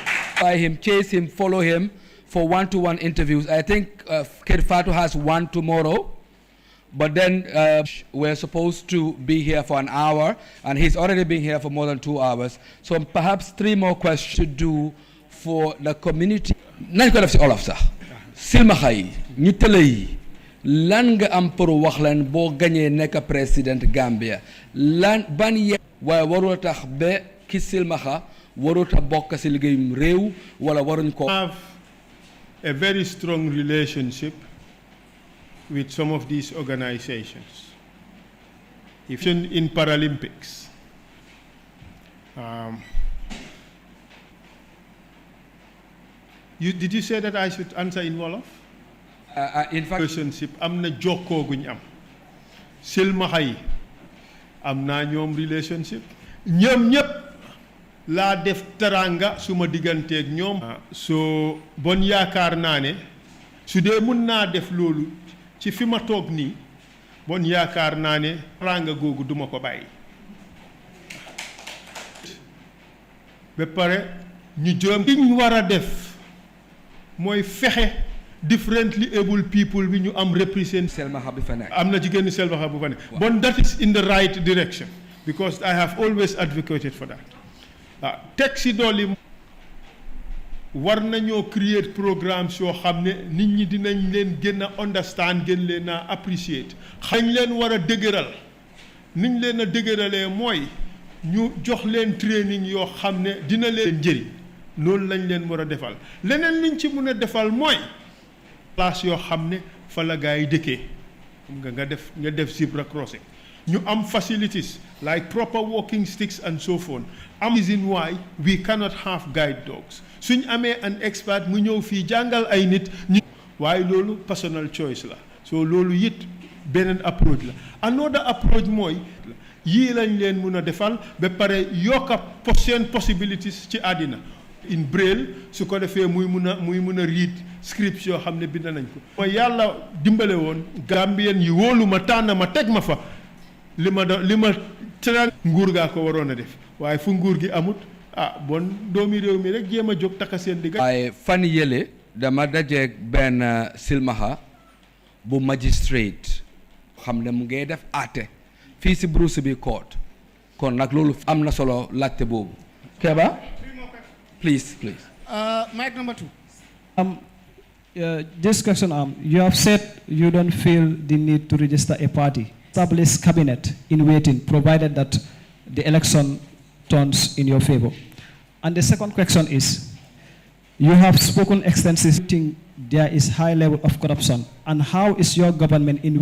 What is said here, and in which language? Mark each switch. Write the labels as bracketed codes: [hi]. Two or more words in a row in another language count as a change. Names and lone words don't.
[en] By him, chase him, follow him for one-to-one interviews. I think Kedfatu has one tomorrow. But then we're supposed to be here for an hour, and he's already been here for more than 2 hours. So perhaps 3 more questions to do for the community. [wo] Nañ ko def ci olof sax. Silmaxa yi, ñu tële yi, lan nga am pour wax leen boo gañee nekk président Gambia lan ban waaye warul tax ba ki silmaxa warul ta bokk ci liggéeyum réew wala waruñ ko. [en] Have a very strong relationship with some of these organizations. Even in Paralympics. Did you say that I should answer in Wolof? In fact, [wo] relationship am na jokkoo guñ am. Silmaxa yi am naa ñoom relationship. ñoom ñëpp laa def teranga suma digganteeg ñoom. so bon yaakaar naa ne su dee mun naa def loolu ci fi ma toog nii bon yaakaar naa ne teranga googu duma ko bàyyi. ba pare ñu jëm li ñu war a def mooy fexe [en] differently able people [wo] bi ñu am represent. Selmaxa bi fa nekk. am na jigéen ñi Selmaxa bu fa nekk. [en] bon that is in the right direction because I have always advocated for that. [wo] teg si dolli war nañoo [en] create programmes [wo] yoo xam ne nit ñi dinañ leen gën a understand gën leen a appreciate. xañ leen war a dëgëral niñ leen a dëgëralee mooy ñu jox leen training yoo xam ne dina leen njëriñ loolu lañ leen war a defal leneen liñ ci mën a defal mooy place yoo xam ne fa la gaa yi dëkkee nga def [en] zebra crossing [wo] ñu am [en] facilities like proper walking sticks and so forth. Reason why we cannot have guide dogs [wo] suñ amee [en] an expert [wo] mu ñëw fii jàngal ay nit ñu waaye loolu [en] personal choice [wo] la so loolu it beneen approach la. [en] Another approach [wo] mooy yii lañ leen mun a defal ba pare yokka seen possibilities ci àddina [en] in braille [wo] su ko defee muy mun a [en] read scripts [wo] yoo xam ne bind nañ ko. mooy yàlla dimbale woon Gambien yi wóolu ma tànn ma teg ma fa li ma tëral nguur gaa ko waroon a def waaye fu nguur gi amut bon doomi réew mi rek jéem a jóg takka seen digga. waaye fan yële dama dajeeg benn silmaxa bu magistrate xam ne mu ngay def àtte fii si Bruce bi court kon nag loolu am na solo laajte boobu. [en] Keba please. Mic number 2. This question, you have said you don't feel the need to register a party. Establish cabinet in waiting, provided that the election turns in your favor. And the second question is, you have spoken extensively, there is high level of corruption, and how is your government in...